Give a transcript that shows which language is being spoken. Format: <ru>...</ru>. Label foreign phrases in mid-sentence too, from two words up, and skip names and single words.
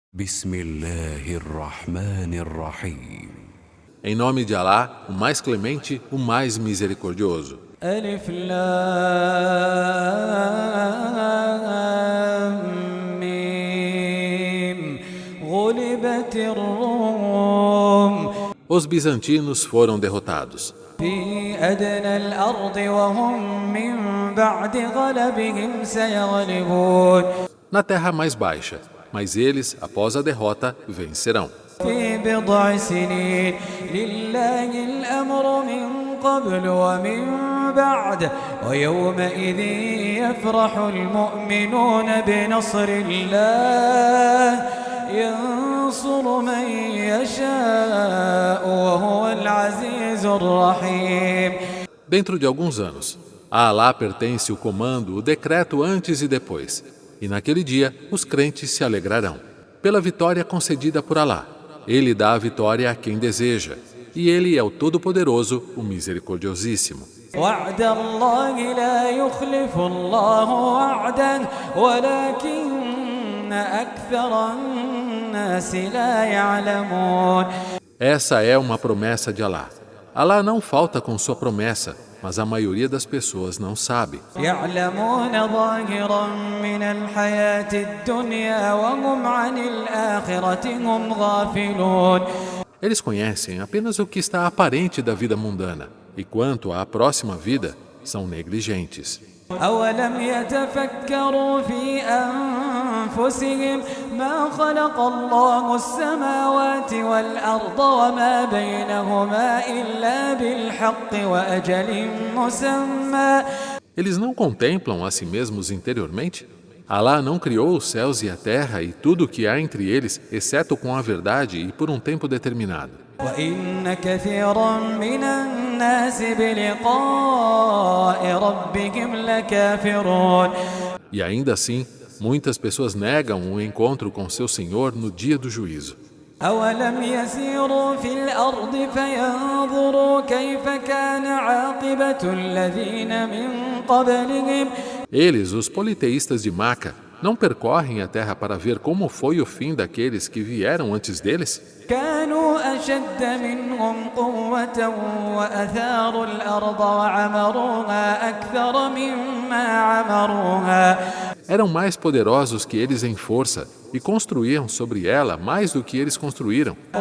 <ar>بسم الله الرحمن الرحيم.</ar> <pt>Em nome de Alá, o mais clemente, o mais misericordioso.</pt> <ar>ألف لام ميم غلبت الروم</ar> <pt>Os bizantinos foram derrotados.</pt> <ar>في أدنى الأرض وهم من بعد غلبهم سيغلبون</ar> <pt>Na terra mais baixa, mas eles, após a derrota, vencerão.</pt> <ar>في بضع سنين لله الأمر من قبل ومن بعد ويومئذ يفرح المؤمنون بنصر الله ينصر من يشاء وهو العزيز الرحيم.</ar> <pt>Dentro de alguns anos, a Alá pertence o comando, o decreto antes e depois. E naquele dia, os crentes se alegrarão. Pela vitória concedida por Alá. Ele dá a vitória a quem deseja. E Ele é o Todo-Poderoso, o Misericordiosíssimo.</pt> <ar>وعد الله لا يخلف الله وعده ولكن أكثر الناس لا يعلمون.</ar> <pt>Essa é uma promessa de Alá. Alá não falta com sua promessa, mas a maioria das pessoas não sabe.</pt> <ar>يعلمون ظاهرا من الحياة الدنيا وهم عن الآخرة هم غافلون.</ar> <pt>Eles conhecem apenas o que está aparente da vida mundana, e quanto à próxima vida, são negligentes.</pt> <ar>أولم يتفكروا في أنفسهم ما خلق الله السماوات والأرض وما بينهما إلا بالحق وأجل مسمى.</ar> <pt>Eles não contemplam a si mesmos interiormente? Alá não criou os céus e a terra e tudo o que há entre eles, exceto com a verdade e por um tempo determinado.</pt> <ar>وإن كثيرا من الناس بلقاء ربهم لكافرون.</ar> <pt>E ainda assim, muitas pessoas negam o encontro com seu Senhor no dia do juízo.</pt> <ar>أولم يسيروا في الأرض فينظروا كيف كان عاقبة الذين من قبلهم.</ar> <pt>Eles, os politeístas de Maca, não percorrem a terra para ver como foi o fim daqueles que vieram antes deles?</pt> <ar>كانوا أشد منهم قوة وأثاروا الأرض وعمروها أكثر مما عمروها.</ar> <pt>Eram mais poderosos que eles em força e construíam sobre ela mais do que eles construíram.</pt>